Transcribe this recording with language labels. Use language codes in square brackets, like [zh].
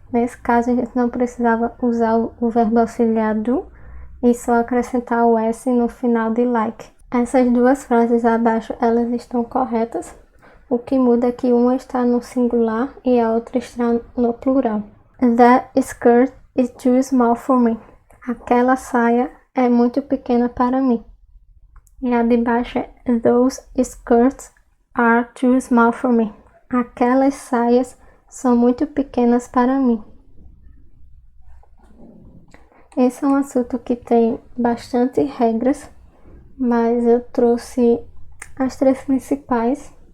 [pt] Nesse caso a gente não precisava usar o verbo auxiliar do e só acrescentar o S no final de like. Essas duas frases abaixo elas estão corretas. O que muda é que uma está no singular e a outra está no plural. [en] That skirt is too small for me. [pt] Aquela saia é muito pequena para mim. E a de baixo é [en] those skirts are too small for me. [pt] Aquelas saias são muito pequenas para mim. Esse é um assunto que tem bastante regras, mas eu trouxe as 3 principais.